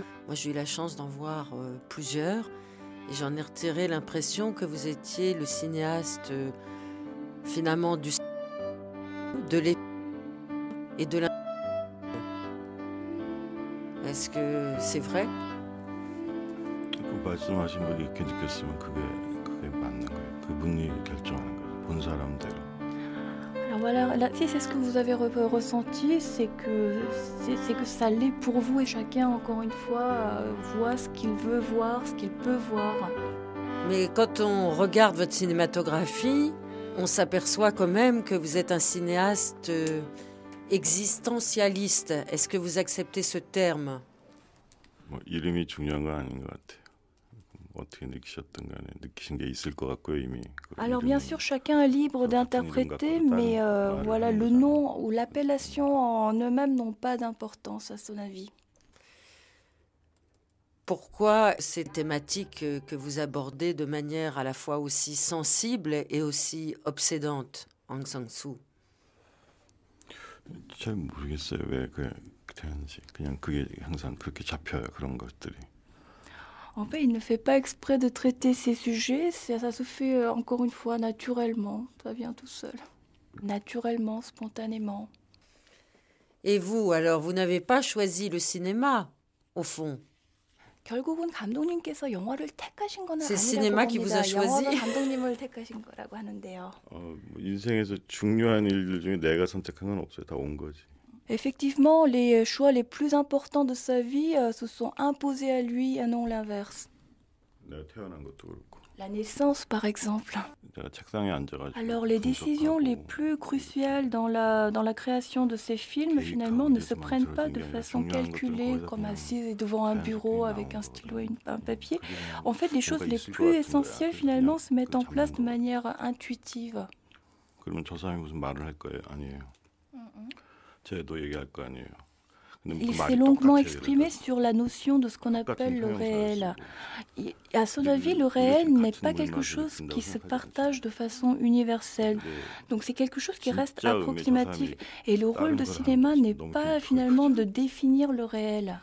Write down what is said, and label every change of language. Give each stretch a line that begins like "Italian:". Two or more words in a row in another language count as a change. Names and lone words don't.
French: Moi, j'ai eu la chance d'en voir plusieurs et j'en ai retiré l'impression que vous étiez le cinéaste finalement de l'époque et de l'in... Est-ce que c'est vrai?
Korean: 그 말씀하신 분이 이렇게 느꼈으면 그게 맞는 거예요. 그분이 결정하는 거죠. 본 사람대로.
French: Alors voilà, là, si c'est ce que vous avez ressenti, c'est que ça l'est pour vous et chacun, encore une fois, voit ce qu'il veut voir, ce qu'il peut voir. Mais quand on regarde votre cinématographie, on s'aperçoit quand même que vous êtes un cinéaste existentialiste. Est-ce que vous acceptez ce terme?
Korean: 뭐 이름이 중요한 건 아닌 것 같아요. 어떻게 느끼셨든 간에 느끼신 게 있을 것 같고요, 이미.
French: Alors bien sûr, chacun est libre d'interpréter, mais voilà, le nom ou l'appellation en eux-mêmes n'ont pas d'importance à son avis. Pourquoi ces thématiques que vous abordez de manière à la fois aussi sensible et aussi obsédante, Aung San Suu?
Korean: 잘 모르겠어요. 왜 그게 되는지. 그냥 그게 항상 그렇게 잡혀요. 그런 것들이.
French: En fait, il ne fait pas exprès de traiter ces sujets, ça se fait encore une fois naturellement, ça vient tout seul. Naturellement, spontanément. Et vous, alors, vous n'avez pas choisi le cinéma, au fond?
Korean: 결국은 감독님께서 영화를 택하신 건
French: C'est le
Korean: 아니라고
French: cinéma qui vous a
Korean: 봅니다.
French: choisi?
Korean: 영화가 감독님을 택하신 거라고 하는데요. 뭐 인생에서 중요한 일들 중에 내가 선택한 건 없어요. 다 온 거지.
French: Effectivement, les choix les plus importants de sa vie se sont imposés à lui et non l'inverse.
Korean: 내가 태어난 것도 그렇고.
French: La naissance, par exemple.
Korean: 내가 책상에 앉아가지고.
French: Alors, les décisions les plus cruciales dans la création de ces films, finalement, ne se prennent pas de façon calculée, comme assise devant un bureau avec un stylo et un papier. En fait, les choses les plus essentielles, finalement, se mettent en place de manière intuitive.
Korean: 그러면 저 사람이 무슨 말을 할 거예요? 아니에요. 쟤도 얘기할 거 아니에요.
French: Il s'est longuement exprimé sur la notion de ce qu'on appelle le réel. Et à son avis, le réel n'est pas quelque chose qui se partage de façon universelle. Donc c'est quelque chose qui reste approximatif. Et le rôle de cinéma n'est pas finalement de définir le réel.